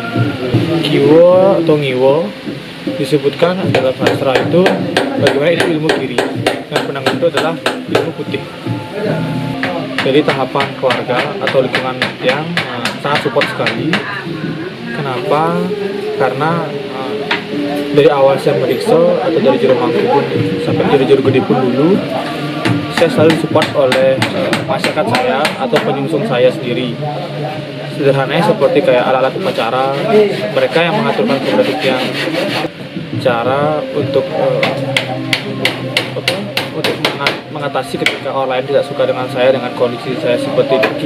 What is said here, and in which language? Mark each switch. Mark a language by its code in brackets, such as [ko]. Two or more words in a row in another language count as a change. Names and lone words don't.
[id] Kiwo atau ngiwo disebutkan dalam sastra itu bagaimana itu ilmu kiri, dan penangan itu adalah ilmu putih. Jadi tahapan keluarga atau lingkungan yang sangat support sekali. Kenapa? Karena dari awal saya meriksa atau dari jero mangku pun sampai jero gede pun dulu, saya selalu support oleh masyarakat saya atau penyungsung saya sendiri. Sederhananya seperti kayak alat-alat upacara, mereka yang mengaturkan keberanian, cara untuk mengatasi ketika orang lain tidak suka dengan saya, dengan kondisi saya seperti ini.